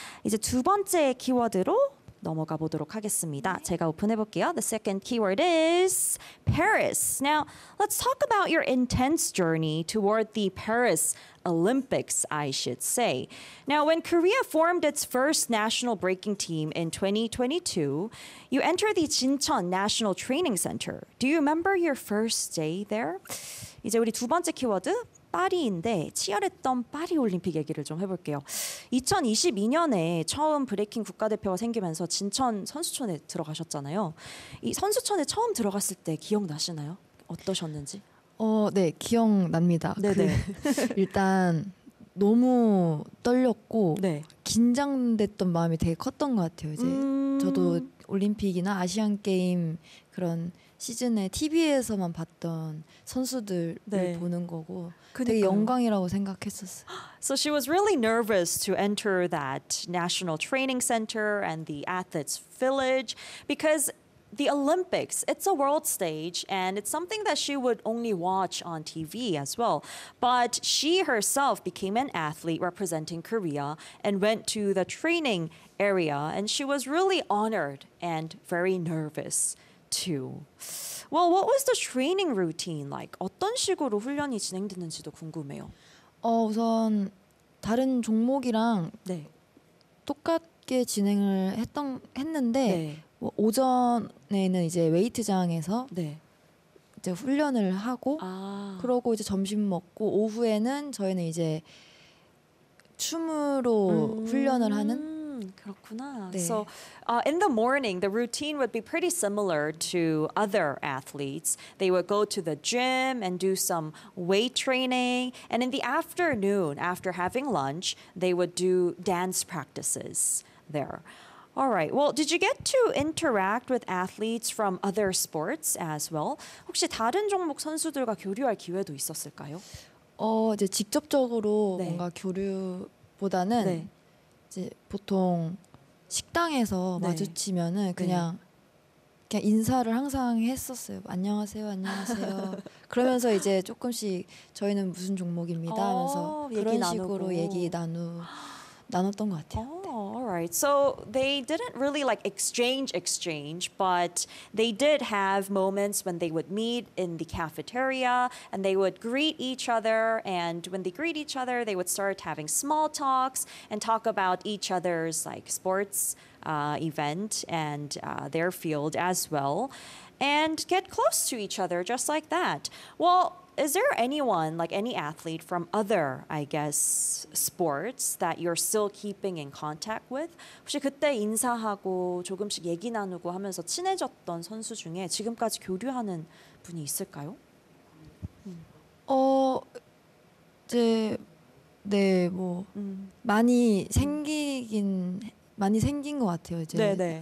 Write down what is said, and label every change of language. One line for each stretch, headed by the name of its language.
Korean: 이제 두 번째 키워드로 넘어가 보도록 하겠습니다. 제가 오픈해 볼게요.
English: The second keyword is Paris. Now, let's talk about your intense journey toward the Paris Olympics, I should say. Now, when Korea formed its first national breaking team in 2022, you entered the Jincheon National Training Center. Do you remember your first day there?
Korean: 이제 우리 두 번째 키워드 파리인데 치열했던 파리 올림픽 얘기를 좀 해볼게요. 2022년에 처음 브레이킹 국가대표가 생기면서 진천 선수촌에 들어가셨잖아요. 이 선수촌에 처음 들어갔을 때 기억나시나요? 어떠셨는지? 네, 기억납니다. 네네. 일단 너무 떨렸고 네. 긴장됐던 마음이 되게 컸던 것 같아요. 이제 저도 올림픽이나 아시안 게임 그런 시즌에 TV에서만 봤던 선수들을 네. 보는 거고 그러니까요. 되게 영광이라고 생각했었어요.
English: So she was really nervous to enter that national training center and the athletes village because the Olympics, it's a world stage and it's something that she would only watch on TV as well. But she herself became an athlete representing Korea and went to the training area and she was really honored and very nervous. Well, what was the training routine like?
Korean: 어떤 식으로 훈련이 진행됐는지도 궁금해요. 우선 다른 종목이랑 네. 똑같게 진행을 했는데 네. 오전에는 이제 웨이트장에서 네. 이제 훈련을 하고 아. 그러고 이제 점심 먹고 오후에는 저희는 이제 춤으로 훈련을 하는. 그렇구나. 네.
English: So in the morning, the routine would be pretty similar to other athletes. They would go to the gym and do some weight training. And in the afternoon, after having lunch, they would do dance practices there. All right. Well, did you get to interact with athletes from other sports as well?
Korean: 혹시 다른 종목 선수들과 교류할 기회도 있었을까요? 이제 직접적으로 네. 뭔가 교류보다는 네. 이제 보통 식당에서 네. 마주치면은 그냥 네. 그냥 인사를 항상 했었어요. 안녕하세요, 안녕하세요. 그러면서 이제 조금씩 저희는 무슨 종목입니다 하면서 그런 얘기 식으로 얘기 나눴던 것 같아요.
English: Alright, so they didn't really like exchange, but they did have moments when they would meet in the cafeteria and they would greet each other. And when they greet each other, they would start having small talks and talk about each other's like sports event and their field as well and get close to each other just like that. Well, is there anyone, like any athlete from other, I guess, sports that you're still keeping in contact with?
Korean: 혹시 그때 인사하고 조금씩 얘기 나누고 하면서 친해졌던 선수 중에 지금까지 교류하는 분이 있을까요? 이제 네, 뭐 많이 생긴 것 같아요. 이제 네네.